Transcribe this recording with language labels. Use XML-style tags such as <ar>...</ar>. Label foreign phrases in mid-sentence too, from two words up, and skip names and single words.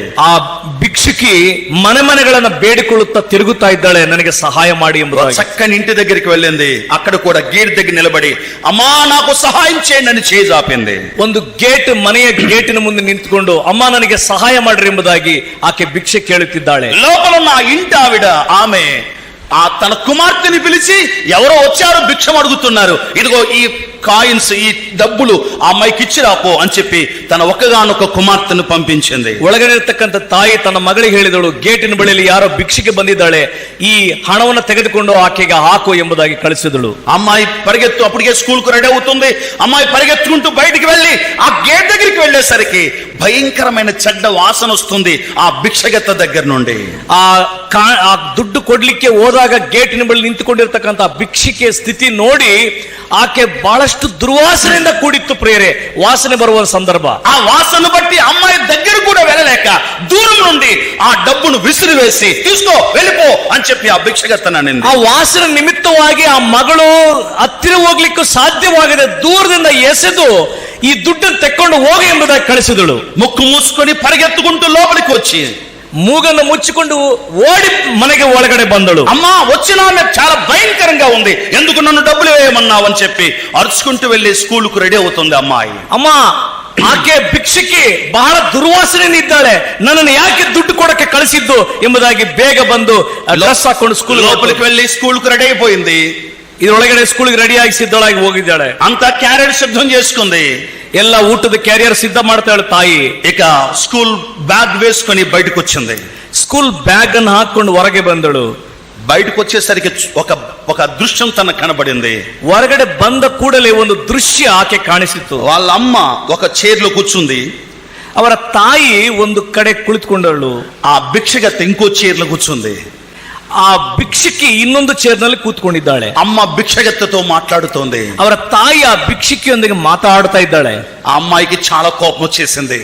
<kn>ಆ ಭಿಕ್ಷುಕಿ ಮನೆಗಳನ್ನ ಬೇಡಿಕೊಳ್ಳುತ್ತಾ ತಿರುಗುತ್ತಾ ಇದ್ದಾಳೆ, ನನಗೆ ಸಹಾಯ ಮಾಡಿ ಎಂಬುದಾಗಿ.</kn> <te>చక్కని ఇంటి దగ్గరికి వెళ్ళింది. అక్కడ కూడా గేట్ దగ్గర నిలబడి అమ్మా నాకు సహాయం చేయండి అని చేయి చాపింది.</te> <kn>ಒಂದು ಮನೆಯ ಗೇಟಿನ ಮುಂದೆ ನಿಂತುಕೊಂಡು ಅಮ್ಮ ನನಗೆ ಸಹಾಯ ಮಾಡ್ರಿ ಎಂಬುದಾಗಿ ಆಕೆ ಭಿಕ್ಷೆ ಕೇಳುತ್ತಿದ್ದಾಳೆ.</kn> <te>లోపల ఉన్న ఇంటి ఆవిడ ఆమె తన కుమార్తెని పిలిచి ఎవరో వచ్చారు భిక్షం అడుగుతున్నారు, ఇదిగో ఈ కాయిన్స్ ఈ డబ్బులు ఆ అమ్మాయికి ఇచ్చిరాపో అని చెప్పి తన ఒక్కగానొక్క కుమార్తెను పంపించింది.</te> <kn>ಒಳಗಡೆ ಇರತಕ್ಕಂತ ತಾಯಿ ತನ್ನ ಮಗಳಿಗೆ ಹೇಳಿದಳು, ಗೇಟಿನ ಬಳಿಯಲ್ಲಿ ಯಾರೋ ಭಿಕ್ಷೆಗೆ ಬಂದಿದ್ದಾಳೆ, ಈ ಹಣವನ್ನು ತೆಗೆದುಕೊಂಡು ಆಕೆಗೆ ಹಾಕು ಎಂಬುದಾಗಿ ಕಳಿಸಿದಳು.</kn> <te>అమ్మాయి పరిగెత్తు, అప్పటికే స్కూల్ కు రెడీ అవుతుంది. అమ్మాయి పరిగెత్తుకుంటూ బయటికి వెళ్ళి ఆ గేట్ దగ్గరికి వెళ్ళేసరికి భయంకరమైన చెడ్డ వాసన వస్తుంది ఆ భిక్షగత్త దగ్గర నుండి.</te> <kn>ಆ ದುಡ್ಡು ಕೊಡ್ಲಿಕ್ಕೆ ಹೋದಾಗ ಗೇಟಿನ ಬಳಿ ನಿಂತುಕೊಂಡಿರ್ತಕ್ಕಂಥ ಭಿಕ್ಷಿಕೆ ಸ್ಥಿತಿ ನೋಡಿ ಆಕೆ ಬಹಳಷ್ಟು ದುರ್ವಾಸನೆಯಿಂದ ಕೂಡಿತ್ತು ಪ್ರಿಯರೇ. ವಾಸನೆ ಬರುವ ಸಂದರ್ಭ,</kn> <te>ఆ వాసన బట్టి అమ్మాయి దగ్గర కూడా వెళ్ళలేక దూరం నుండి ఆ డబ్బును విసిరివేసి తీసుకో వెళ్ళిపో అని చెప్పి ఆ భిక్షగత్తననింది.</te> <kn>ಆ ವಾಸನೆ ನಿಮಿತ್ತವಾಗಿ ಆ ಮಗಳು ಹತ್ತಿರ ಹೋಗ್ಲಿಕ್ಕೂ ಸಾಧ್ಯವಾಗದೆ ದೂರದಿಂದ ಎಸೆದು ಈ ದುಡ್ಡನ್ನು ತೆಕ್ಕೊಂಡು ಹೋಗಿ ಎಂಬುದಾಗಿ ಕಳಿಸಿದಳು.</kn> <te>ముక్కు మూసుకొని పరిగెత్తుకుంటూ లోపలికి వచ్చి</te> <kn>ಮೂಗನ್ನು ಮುಚ್ಚಿಕೊಂಡು ಓಡಿ ಮನೆಗೆ ಒಳಗಡೆ ಬಂದಳು.</kn> <te>అమ్మా వచ్చిన ఆమె చాలా భయంకరంగా ఉంది, ఎందుకు నన్ను డబ్బులు వేయమన్నావు అని చెప్పి అరుచుకుంటూ వెళ్ళి స్కూల్ కు రెడీ అవుతుంది అమ్మాయి.</te> <kn>ಅಮ್ಮ ಆಕೆ ಭಿಕ್ಷುಕಿ ಬಹಳ ದುರ್ವಾಸನೆಯಿಂದ ಇದ್ದಾಳೆ, ನನ್ನನ್ನು ಯಾಕೆ ದುಡ್ಡು ಕೊಡಕ್ಕೆ ಕಳಿಸಿದ್ದು ಎಂಬುದಾಗಿ ಬೇಗ ಬಂದು ಡ್ರೆಸ್ ಹಾಕೊಂಡು ಸ್ಕೂಲ್</kn> <te>లోపలికి వెళ్ళి స్కూల్ కు రెడీ అయిపోయింది.</te> <kn>ಇದರೊಳಗಡೆ ಸ್ಕೂಲ್ಗೆ ರೆಡಿಯಾಗಿ ಸಿದ್ಧಳಾಗಿ ಹೋಗಿದ್ದಾಳೆ.</kn> <te>అంత క్యారెట్ సిద్ధం చేసుకుంది.</te> <kn>ಎಲ್ಲ ಊಟದ ಕ್ಯಾರಿಯರ್ ಸಿದ್ಧ ಮಾಡ್ತಾಳೆ ತಾಯಿ.</kn> <te>ఇక</te> <en>school bag</en> <te>వేసుకొని బయటకు వచ్చింది.</te> <en>school bag</en> <kn>ಅನ್ನು ಹಾಕೊಂಡು ಹೊರಗೆ ಬಂದಳು.</kn> <te>బయటకు వచ్చేసరికి ఒక దృశ్యం తనకు కనబడింది.</te> <kn>ಹೊರಗಡೆ ಬಂದ ಕೂಡಲೇ ಒಂದು ದೃಶ್ಯ ಆಕೆ ಕಾಣಿಸಿತು.</kn> <te>వాళ్ళ అమ్మ ఒక చైర్లో కూర్చుంది.</te> <kn>ಅವರ ತಾಯಿ ಒಂದು ಕಡೆ ಕುಳಿತುಕೊಂಡಳು.</kn> <te>ఆ భిక్షగత్తె ఇంకో చైర్లో కూర్చుంది.</te> <kn>ಆ ಭಿಕ್ಷುಕಿ ಇನ್ನೊಂದು ಚೇರ್ನಲ್ಲಿ ಕೂತ್ಕೊಂಡಿದ್ದಾಳೆ.</kn> <te>అమ్మ భిక్షగత్తెతో మాట్లాడుతోంది.</te> <kn>ಅವರ ತಾಯಿ ಆ ಭಿಕ್ಷುಕಿಯೊಂದಿಗೆ ಮಾತಾಡ್ತಾ ಇದ್ದಾಳೆ.</kn> <te>ఆ అమ్మాయికి చాలా కోపం వచ్చేసింది.</te>